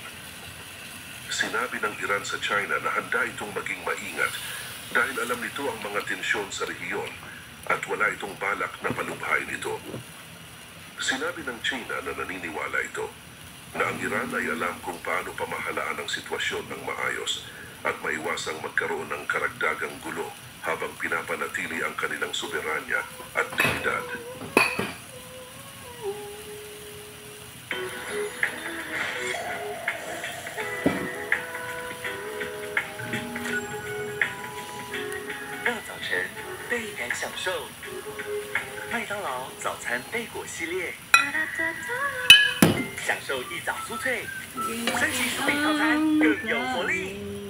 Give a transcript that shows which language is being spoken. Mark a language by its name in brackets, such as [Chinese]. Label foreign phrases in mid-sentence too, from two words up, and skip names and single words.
[Filipino] Sinabi ng Iran sa China na handa itong maging maingat dahil alam nito ang mga tensyon sa rehiyon at wala itong balak na palubhain ito. Sinabi ng China na naniniwala ito na ang Iran ay alam kung paano pamahalaan ang sitwasyon ng maayos at maiwasang magkaroon ng karagdagang gulo habang pinapanatili ang kanilang soberanya at dignidad. [Chinese] 享受麦当劳早餐贝果系列，享受一早酥脆，升级薯饼套餐更有活力。